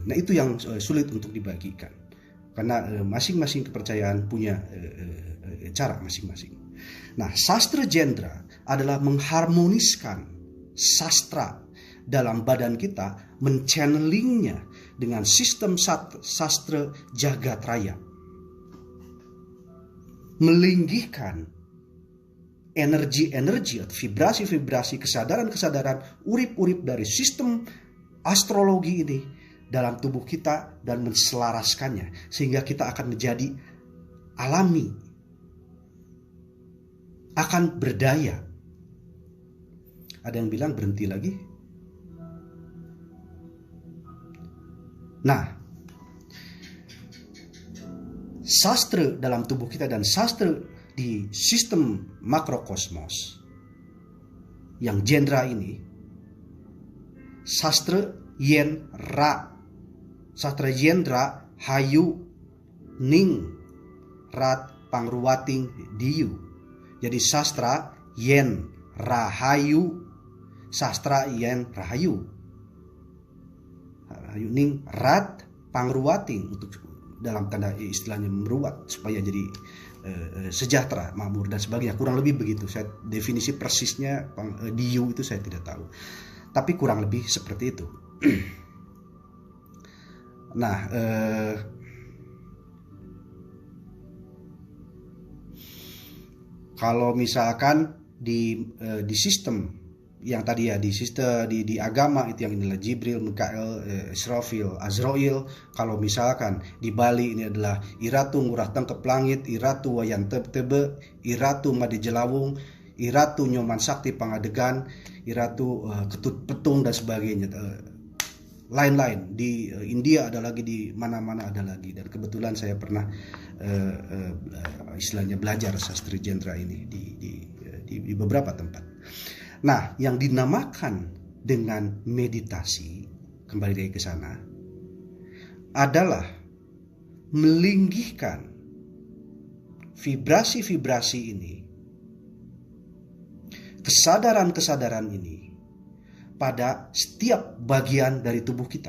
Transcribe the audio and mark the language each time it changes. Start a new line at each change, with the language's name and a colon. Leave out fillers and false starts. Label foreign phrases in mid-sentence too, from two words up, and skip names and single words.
Indonesian: Nah itu yang sulit untuk dibagikan. Karena masing-masing kepercayaan punya cara masing-masing. Nah, sastra Jendra adalah mengharmoniskan sastra dalam badan kita, mencannelingnya dengan sistem sastra jagat raya. Melinggihkan energi-energi, vibrasi-vibrasi, kesadaran-kesadaran, urip-urip dari sistem astrologi ini dalam tubuh kita dan menselaraskannya sehingga kita akan menjadi alami, akan berdaya. Ada yang bilang berhenti lagi, Nah, sastra dalam tubuh kita dan sastra di sistem makrokosmos yang jendra ini,
Javanese: sastra yen ra, sastra jendra hayu ning rat pangruwating diyu. Jadi sastra yen rahayu, sastra yen rahayu, rahayu ning rat pangruwating,
Indonesian: untuk dalam tanda istilahnya meruat supaya jadi sejahtera, makmur dan sebagainya, kurang lebih begitu. Saya definisi persisnya diyu itu saya tidak tahu, tapi kurang lebih seperti itu. Nah, kalau misalkan di sistem yang tadi ya, di sistem di agama itu yang inilah Jibril, Mikael, Israfil, Azrail. Kalau misalkan di Bali ini adalah Iratu ngurah tengkep langit, Iratu wayan tebe, Iratu made jelawung, Iratu nyoman sakti pangadegan, Iratu ketut petung dan sebagainya. Lain-lain di India ada lagi, di mana-mana ada lagi, dan kebetulan saya pernah istilahnya belajar sastra jendra ini di beberapa tempat. Nah, yang dinamakan dengan meditasi, kembali lagi ke sana, adalah melinggihkan vibrasi-vibrasi ini, kesadaran-kesadaran ini pada setiap bagian dari tubuh kita.